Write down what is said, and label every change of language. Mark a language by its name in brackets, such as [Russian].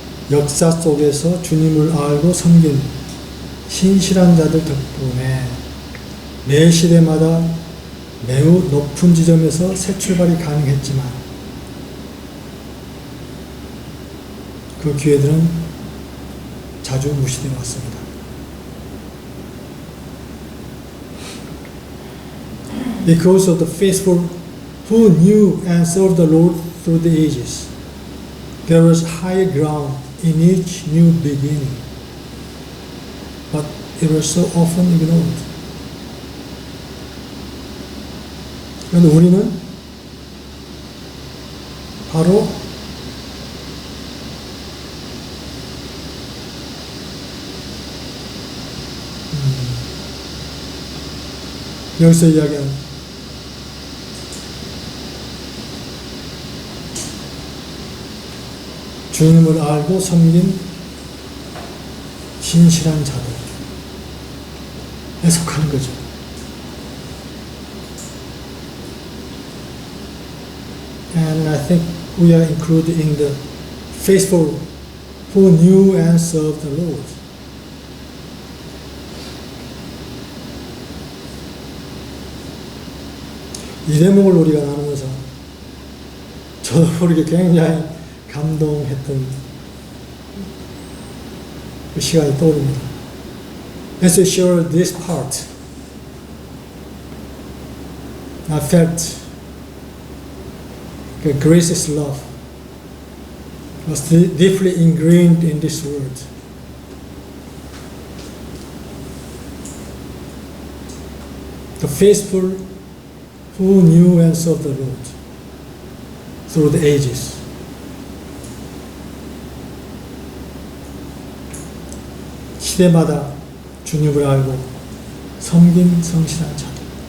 [Korean] 역사 속에서 주님을 알고 섬긴 신실한 자들 덕분에 매 시대마다 매우 높은 지점에서 새 출발이 가능했지만 그 기회들은 자주 무시되어 왔습니다. [English] Because of the faithful who knew and served the Lord through the ages, there was higher ground in each new beginning, but it was so often ignored. [Korean] 그런데 우리는 바로 여기서 이야기하는 주님을 알고 섬긴 신실한 자들에 속하는 거죠. [English] And I think we are included in the faithful who knew and served the Lord. [Korean] 이 대목을 우리가 나누면서 저도 모르게 굉장히 감동했던 그 시간이 떠오릅니다. [English] As I shared this part, I felt the gracious love was deeply ingrained in this word. The faithful who knew and served the Lord through the ages. [Korean] 시대마다 주님을 알고 섬긴 성실한 자들.